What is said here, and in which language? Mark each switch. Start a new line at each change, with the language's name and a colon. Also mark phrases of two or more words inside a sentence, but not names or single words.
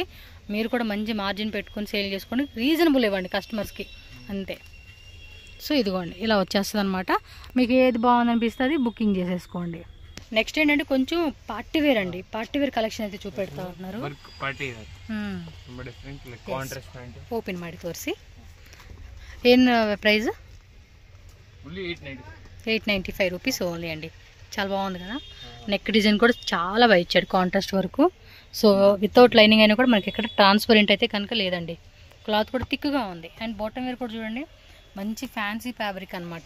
Telugu: మీరు కూడా మంచి మార్జిన్ పెట్టుకొని సేల్ చేసుకోండి, రీజనబుల్ ఇవ్వండి కస్టమర్స్కి, అంతే. సో ఇదిగోండి ఇలా వచ్చేస్తుంది అనమాట. మీకు ఏది బాగుందనిపిస్తుంది బుకింగ్ చేసేసుకోండి. నెక్స్ట్ ఏంటంటే కొంచెం
English: party wear
Telugu: అండి.
English: party wear collection
Telugu: అయితే చూపెడతా ఉన్నారు.
Kannada: ఓపెన్ ಮಾಡಿ ತೋರಿಸಿ.
Telugu: ಏನು ప్రైస్? 895
English: rupees only
Telugu: అండి. చాలా బాగుంది కదా.
English: neck design
Telugu: కూడా చాలా బాగా ఇచ్చాడు, కాంట్రాస్ట్ వరకు.
English: so without lining
Telugu: అయినా కూడా మనకి ఇక్కడ ట్రాన్స్పరెంట్ అయితే కనుక లేదండి. క్లాత్ కూడా థిక్గా ఉంది. అండ్
English: bottom wear
Telugu: కూడా చూడండి, మంచి
English: fancy fabric
Telugu: అనమాట.